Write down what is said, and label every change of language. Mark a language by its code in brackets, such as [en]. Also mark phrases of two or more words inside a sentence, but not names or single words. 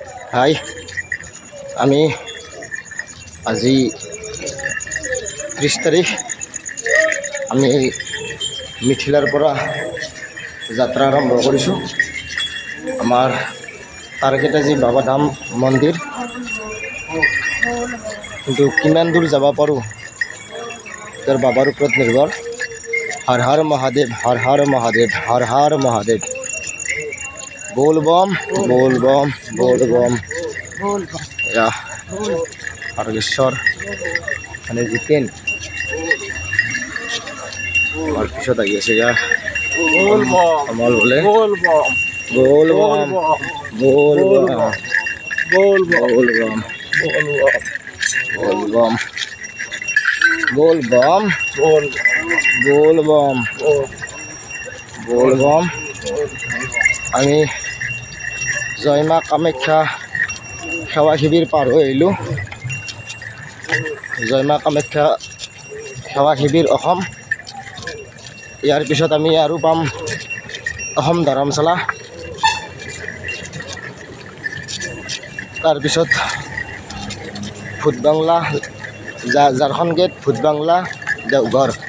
[as] হাই আমি আজি 30 তাৰিখ আমি মিথিলাৰ পৰা যাত্ৰা আৰম্ভ কৰিছোঁ। আমাৰ টাৰ্গেট আজি বাবাধাম মন্দিৰ, কিন্তু কিমান দূৰ যাব পাৰোঁ তাৰ বাবাৰ ওপৰত নিৰ্ভৰ। হৰ হৰ মহাদেৱ, হৰ হৰ মহাদেৱ, হৰ হৰ মহাদেৱ। [hi] बोल बम बोल बम बोल बम। या हरगेश्वर মানে জিতেন और पिछत आगे से यार बोल बम कमाल बोले बोल बम बोल बम बोल बम बोल बम बोल बम बोल बम बोल बम बोल बम। [as] আমি জয় মা কামাখ্যা সেৱা শিবিৰ পাৰ হৈ আহিলোঁ। জয় মা কামাখ্যা সেৱা শিবিৰ অসম। ইয়াৰ পিছত আমি আৰু পাম অসম ধৰ্মশালা, তাৰপিছত ভূত বাংলা, ঝাৰখণ্ড গেট, ভূত বাংলা, দেওঘৰ।